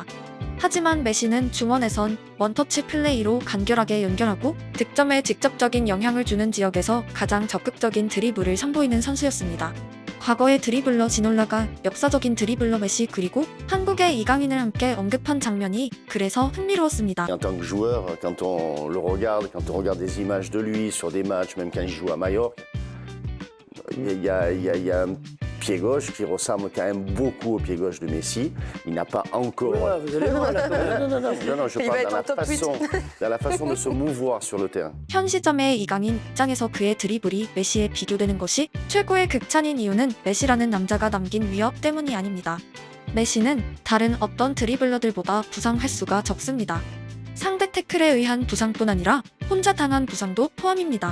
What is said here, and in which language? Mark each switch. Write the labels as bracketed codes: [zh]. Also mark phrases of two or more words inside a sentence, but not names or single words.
[ko] 하지만 메시는 중원에선 원터치 플레이로 간결하게 연결하고 득점에 직접적인 영향을 주는 지역에서 가장 적극적인 드리블을 선보이는 선수였습니다. 과거의 드리블러 지놀라가 역사적인 드리블러 메시 그리고 한국의 이강인을 함께 언급한 장면이 그래서 흥미로웠습니다. [fr] En tant que joueur, quand on le regarde, quand on regarde des images de lui sur des matchs, même quand il joue à Majorque, il y a un pied gauche qui ressemble quand même beaucoup au pied gauche de Messi. Il n'a pas encore. Oula, vous allez loin là. Non, je Il va parle être en top 8. dans la façon de se mouvoir sur le terrain. [ko] 현 시점의 이강인 입장에서 그의 드리블이 메시에 비교되는 것이 최고의 극찬인 이유는 메시라는 남자가 남긴 위협 때문이 아닙니다. 메시는 다른 어떤 드리블러들보다 부상 횟수가 적습니다. 상대 태클에 의한 부상뿐 아니라 혼자 당한 부상도 포함입니다.